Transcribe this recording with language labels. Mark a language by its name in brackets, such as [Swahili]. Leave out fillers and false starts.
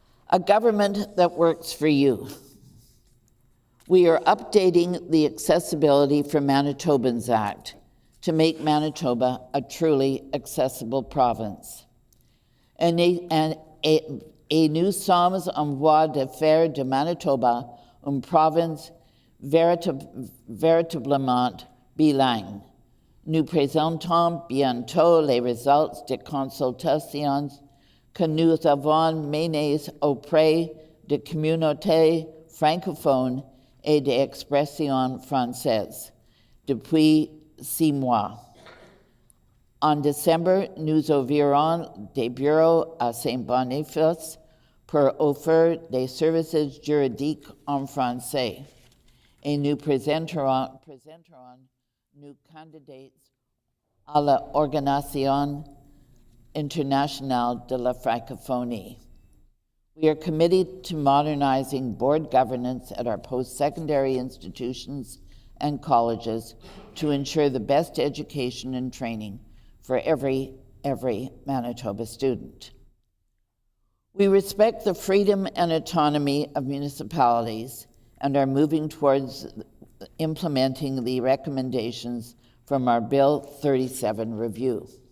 [English] A government that works for you. We are updating the Accessibility for Manitobans Act to make Manitoba a truly accessible province. [French] And a nous sommes en voie de faire de Manitoba une province véritablement bilingue. Nous présentons bientôt les résultats des consultations que nous avons menées auprès de communautés francophones et d'expression française depuis 6 mois. En décembre, nous ouvrirons des bureaux à Saint-Boniface pour offrir des services juridiques en français. Et nous présenterons nos candidats à l'Organisation internationale de la francophonie. [English] We are committed to modernizing board governance at our post-secondary institutions and colleges to ensure the best education and training for every Manitoba student. We respect the freedom and autonomy of municipalities and are moving towards implementing the recommendations from our Bill 37 review.